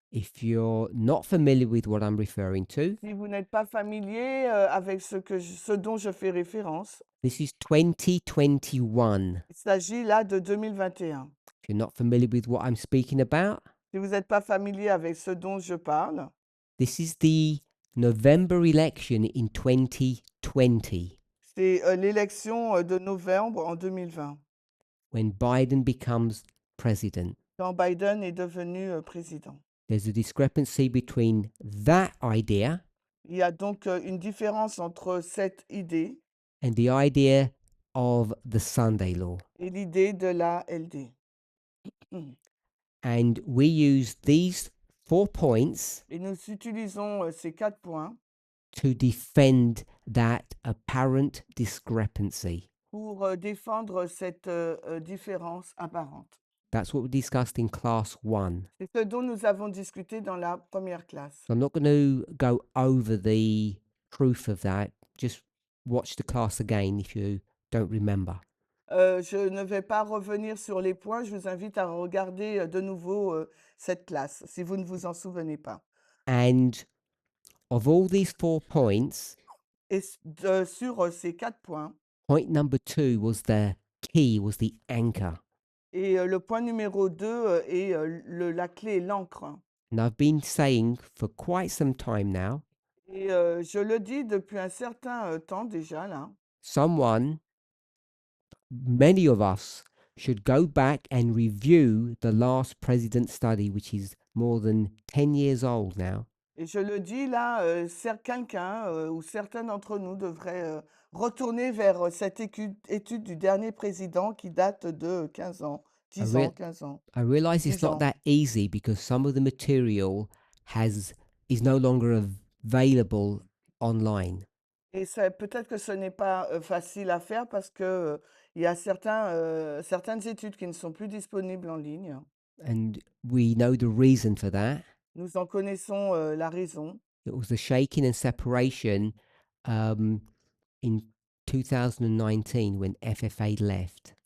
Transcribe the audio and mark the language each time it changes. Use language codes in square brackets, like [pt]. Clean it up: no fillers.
[en] If you're not familiar with what I'm referring to, [fr] Si vous n'êtes pas familier avec ce dont je fais référence, [en] this is 2021. [fr] il s'agit là de 2021. [en] If you're not familiar with what I'm speaking about, [fr] Si vous n'êtes pas familier avec ce dont je parle, [en] this is the November election in 2020 [fr] c'est l'élection de novembre en 2020, [en] when Biden becomes president. [fr] quand Biden est devenu président. [en] There's a discrepancy between that idea [fr] Il y a donc une différence entre cette idée [en] and the idea of the Sunday law. [fr] et l'idée de la LD. [en] And we use these 4 points [fr] Et nous utilisons ces 4 points [en] to defend that apparent discrepancy. [fr] pour défendre cette différence apparente. [en] That's what we discussed in class 1. [fr] C'est ce dont nous avons discuté dans la première classe. [en] So I'm not going to go over the proof of that. Just watch the class again if you don't remember. [fr] Je ne vais pas revenir sur les points. Je vous invite à regarder de nouveau cette classe, si vous ne vous en souvenez pas. [en] And of all these 4 points, [fr] Et sur ces 4 points, [en] point number 2 was the key, was the anchor. [fr] et le point numéro 2 est la clé, l'encre. [en] And I've been saying for quite some time now, [fr] Et je le dis depuis un certain temps déjà, là. [en] someone, many of us, should go back and review the last president study, which is more than 10 years old now. [fr] Et je le dis là, quelqu'un ou certains d'entre nous devraient retourner vers cette étude du dernier président qui date de 15 ans, 10 ans, 15 ans, [en] I realize it's [fr] 10 [en] not [fr] ans. [en] that easy because some of the material is no longer available online. [fr] Et peut-être que ce n'est pas facile à faire parce que il y a certaines études qui ne sont plus disponibles en ligne. [en] And we know the reason for that. [fr] Nous en connaissons la raison. [en] It was the shaking and separation in 2019 when FFA left.